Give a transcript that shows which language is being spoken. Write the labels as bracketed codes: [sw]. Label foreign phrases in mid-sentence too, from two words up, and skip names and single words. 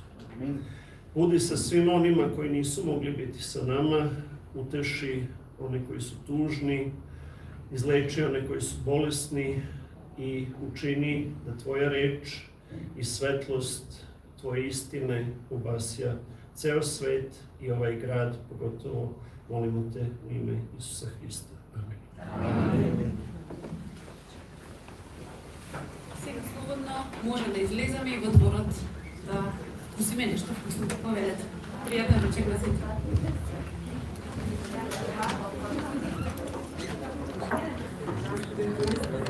[sr] Budi sa svim onima koji nisu mogli biti sa nama, uteši one koji su tužni, izleči one koji su bolesni i učini da tvoja reč i svetlost tvoje istine ubasja ceo svet i ovaj grad, pogotovo molimo te u ime Isusa Hrista. Amen. [mk] Сега слободно може да излеземе и во дворот да вкусиме нешто вкусно да поведете. Пријатен вечер на сите.